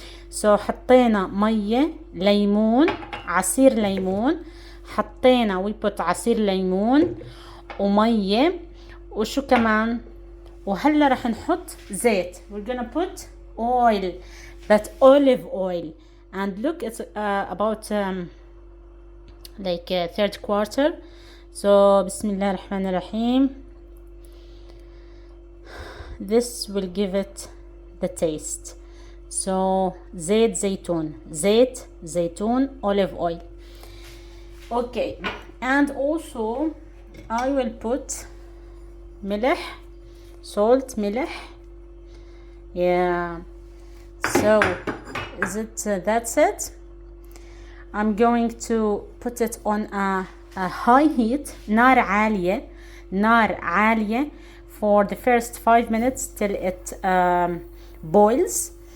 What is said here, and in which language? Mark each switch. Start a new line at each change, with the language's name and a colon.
Arabic: So حطينا مية، ليمون، عصير ليمون. حطينا
English: we put
Arabic: عصير ليمون ومية وشو كمان. وهلا رح نحط زيت.
English: We're gonna put oil, that olive oil. And look, it's about like third quarter.
Arabic: So bismillah ar-Rahman ar-Rahim.
English: This will give it the taste.
Arabic: So زيت زيتون, زيت زيتون,
English: olive oil. Okay, and also I will put ملح, salt, ملح. Yeah, so is it that's it. I'm going to put it on a high heat,
Arabic: نار عالية, نار عالية,
English: for the first 5 minutes till it boils.